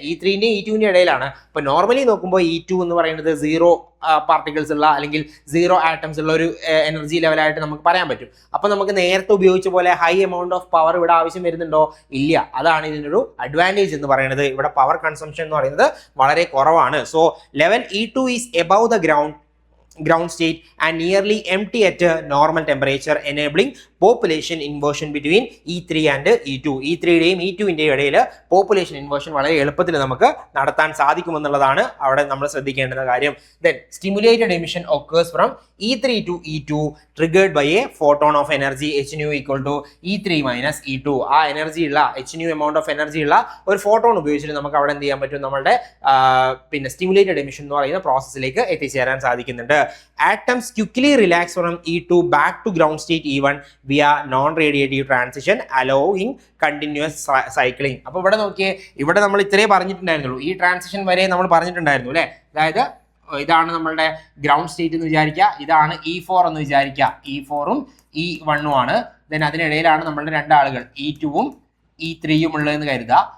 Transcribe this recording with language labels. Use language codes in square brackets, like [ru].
[ml] E3ന്റെയും E2വിന്റെ ഇടയിലാണ്. ഇപ്പൊ നോർമലി നോക്കുമ്പോൾ E2 എന്ന് പറയുന്നത് 0 പാർട്ടിക്കിൾസ് ഉള്ള അല്ലെങ്കിൽ 0 ആറ്റംസ് ഉള്ള ഒരു എനർജി ലെവലായിട്ട് നമുക്ക് പറയാൻ പറ്റും. അപ്പൊ നമുക്ക് നേരത്തെ ഉപയോഗിച്ച പോലെ ഹൈ എമൗണ്ട് ഓഫ് പവർ ഇവിടെ ആവശ്യം വരുന്നുണ്ടോ? ഇല്ല. അതാണ് ഇതിനൊരു അഡ്വാൻറ്റേജ് എന്ന് പറയുന്നത്. ഇവിടെ പവർ കൺസംഷൻ എന്ന് പറയുന്നത് വളരെ കുറവാണ്. [en] So level E2 is above the ground state and nearly empty at a normal temperature, enabling population inversion between E3 and E2. [ml] E3യുടെയും E2വിന്റെയും ഇടയിൽ പോപ്പുലേഷൻ ഇൻവേർഷൻ വളരെ എളുപ്പത്തിൽ നമുക്ക് നടത്താൻ സാധിക്കുമെന്നുള്ളതാണ് അവിടെ നമ്മൾ ശ്രദ്ധിക്കേണ്ട കാര്യം. [en] Then stimulated emission occurs from E3 to E2 triggered by a photon of energy hν equal to E3 minus E2. ആ energy ഉള്ള hν amount of energy ഉള്ള ഒരു photon ഉപയോഗിച്ചിട്ട് നമുക്ക് അവിടെ എന്ത് ചെയ്യാൻ പറ്റും? [ml] നമ്മളുടെ പിന്നെ സ്റ്റിമുലേറ്റഡ് എമിഷൻ എന്ന് പറയുന്ന പ്രോസസ്സിലേക്ക് എത്തിച്ചേരാൻ സാധിക്കുന്നുണ്ട്. [en] Atoms quickly relax from E2 back to ground state E1 via non-radiative transition allowing continuous cycling. [ml] അപ്പോൾ ഇവിടെ നോക്കിയേ, ഇവിടെ നമ്മൾ ഇത്രേ പറഞ്ഞിട്ടുണ്ടായിരുന്നുള്ളൂ, ഈ ട്രാൻസിഷൻ വരെ നമ്മൾ പറഞ്ഞിട്ടുണ്ടായിരുന്നു അല്ലേ. അതായത് ഇതാണ് നമ്മളുടെ ഗ്രൗണ്ട് സ്റ്റേറ്റ് എന്ന് വിചാരിക്കുക, ഇതാണ് E4 എന്ന് വിചാരിക്കുക, E4ഉം E1ഉം ആണ്. ദെൻ അതിനിടയിലാണ് നമ്മളുടെ രണ്ടാളുകൾ E2ഉം E3യും ഉള്ളതെന്ന് കരുതുക.